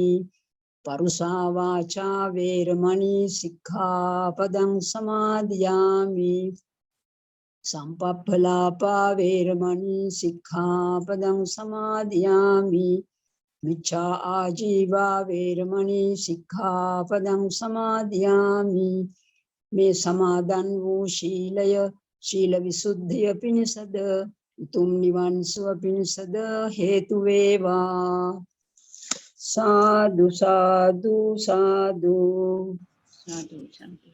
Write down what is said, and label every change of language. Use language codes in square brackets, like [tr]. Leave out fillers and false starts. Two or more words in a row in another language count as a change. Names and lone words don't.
[pi] පරුසා වාචා වේරමණී සික්ඛාපදං සමාදියාමි. සම්පප්පලාපා වේරමණී සික්ඛාපදං සමාදියාමි. මිච්ඡා ආජීවා වේරමණී සික්ඛාපදං සමාදියාමි. [si] මේ සමාදන් වූ ශීලය ශීල විසුද්ධිය පිණිසද උතුම් නිවන් සුව පිණිසද හේතු වේවා. සාදු සාදු සාදු සාදු සාදු.